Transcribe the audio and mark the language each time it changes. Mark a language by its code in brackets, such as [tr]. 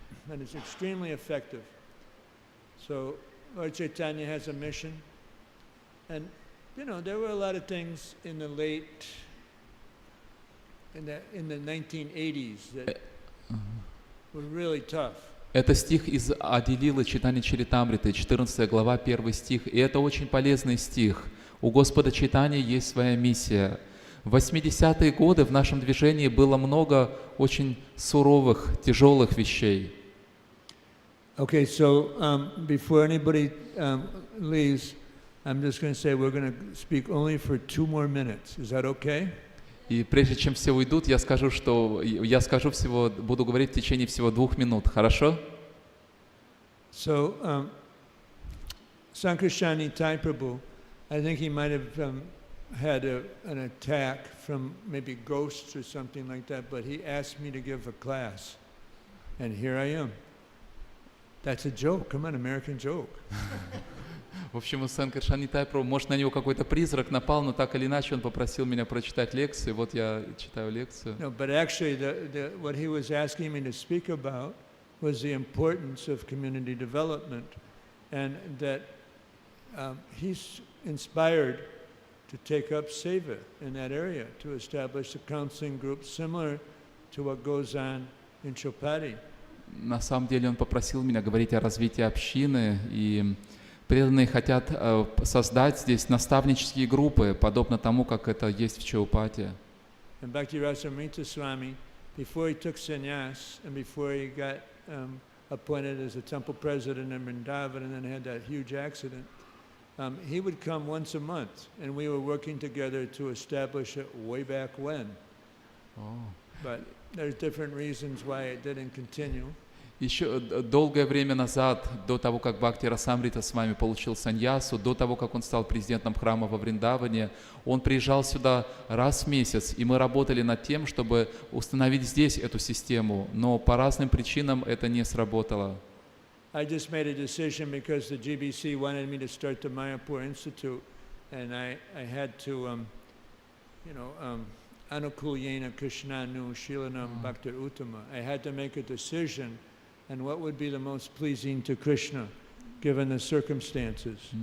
[en] And it's extremely effective. So Lord Chaitanya has a mission. And, you know, there were a lot of things in the in the 1980s that were really tough. [ru] Это стих из Ади-лилы Чайтанья Чаритамриты, 14 глава, 1 стих. И это очень полезный стих. У Господа Чайтаньи есть своя миссия. В 80-е годы в нашем движении было много очень суровых, тяжелых вещей. [en] Okay, so before anybody leaves, I'm just going to say we're going to speak only for 2 more minutes. Is that okay? [ru] И прежде чем все уйдут, я скажу всего, буду говорить в течение всего 2 минут. Хорошо? [en] So, Sankarshani Thai Prabhu, I think he might have had an attack from maybe ghosts or something like that, but he asked me to give a class, and here I am. That's a joke. Come on, American joke. [ru] В общем, у Санкаршан Нитай Прабху, может, на него какой-то призрак напал, но так или иначе он попросил меня прочитать лекцию, и вот я читаю лекцию. [en] No, but actually, what he was asking me to speak about was the importance of community development, and that he's inspired to take up seva in that area, to establish a counseling group similar to what goes on in Chopati. [ru] На самом деле он попросил меня говорить о развитии общины, и преданные хотят создать здесь наставнические группы, подобно тому, как это есть в Чаупате. [en] And Bhakti-Rasamrita Swami, before he took sannyas and before he got appointed as a temple president in Vrindavan and then had that huge accident, he would come once a month, and we were working together to establish it way back when. But there's different reasons why it didn't continue. [ru] Еще долгое время назад, до того, как Бхакти Расамрита с вами получил саньясу, до того, как он стал президентом храма во Вриндаване, он приезжал сюда раз в месяц, и мы работали над тем, чтобы установить здесь эту систему, но по разным причинам это не сработало. [en] I just made a decision because the GBC wanted me to start the Mayapur Institute, and I had to, [sa] Anukul Yena Krishnanu Shilanam Bhaktir Uttama. [en] I had to make a decision and what would be the most pleasing to Krishna given the circumstances.